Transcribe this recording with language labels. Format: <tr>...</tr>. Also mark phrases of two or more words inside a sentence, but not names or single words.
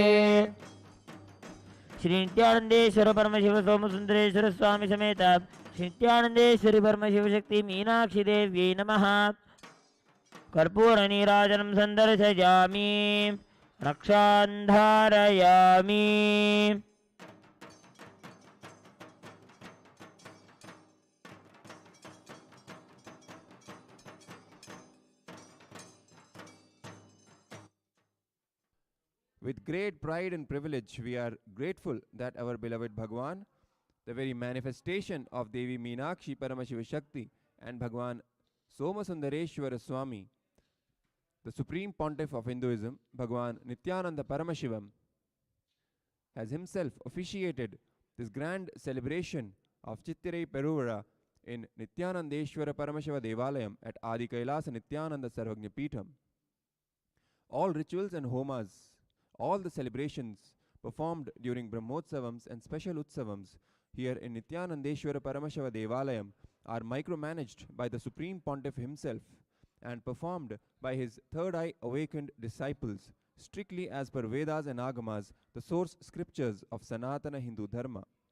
<sa>श्री नित्यानंदेश्वर परमशिव सोमसुंदरेश्वर स्वामी समेत श्री नित्यानंदेश्वरी परमशिव शक्ति मीनाक्षी देव्यै नमः। कर्पूर नीराजनं संदर्शयामि। रक्षान् धारयामि।</sa> <en>With great pride and privilege, we are grateful that our beloved Bhagwan, the very manifestation of Devi Meenakshi Paramashiva Shakti and Bhagwan Somasundareshwara Swami, the Supreme Pontiff of Hinduism, Bhagwan Nithyananda Paramashivam, has himself officiated this grand celebration of Chittirai Peruvara in Nithyanandeshwara Paramashiva Devalayam at Adi Kailasa Nithyananda Sarvagnya Peetham. All rituals and homas, all the celebrations performed during Brahmotsavams and special Utsavams here in Nithyanandeshwara Paramashiva Devalayam are micromanaged by the Supreme Pontiff himself and performed by his third eye awakened disciples, strictly as per Vedas and Agamas, the source scriptures of Sanatana Hindu Dharma.</en>